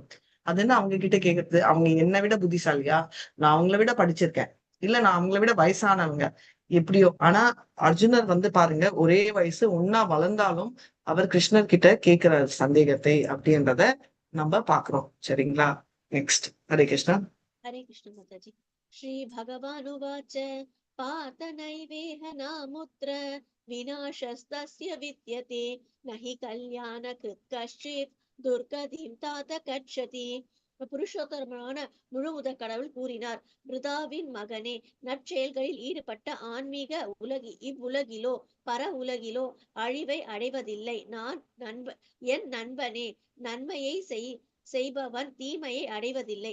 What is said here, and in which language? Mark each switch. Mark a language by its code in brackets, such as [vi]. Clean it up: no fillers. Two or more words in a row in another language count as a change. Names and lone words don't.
[ta] அது என்ன அவங்க கிட்ட கேட்கறது? அவங்க என்னை விட புத்திசாலியா? நான் அவங்கள விட படிச்சிருக்கேன், இல்ல நான் அவங்கள விட வயசானவங்க, எப்படியோ. ஆனா அர்ஜுனர் வந்து பாருங்க, ஒரே வயசு ஒன்னா வளர்ந்தாலும் அவர் கிருஷ்ணர் கிட்ட கேட்கிறார் சந்தேகத்தை அப்படின்றத நம்ம பாக்குறோம். சரிங்களா? நெக்ஸ்ட். ஹரே கிருஷ்ணா. [hi] हरे कृष्ण माताजी। [sa] श्री भगवानुवाच पार्थ नैवेह नामुत्र विनाशस्तस्य विद्यते न हि कल्याणकृत् कश्चित् दुर्गतिं तात गच्छति। [ta] புருஷோத்தரமான முழுமுதற் கடவுள் கூறினார், பிருதாவின் மகனே, நற்செயல்களில் ஈடுபட்ட ஆன்மீக இவ்வுலகிலோ பர உலகிலோ அழிவை அடைவதில்லை. என் நண்பனே, நன்மையை செய்பவன் தீமையை அடைவதில்லை.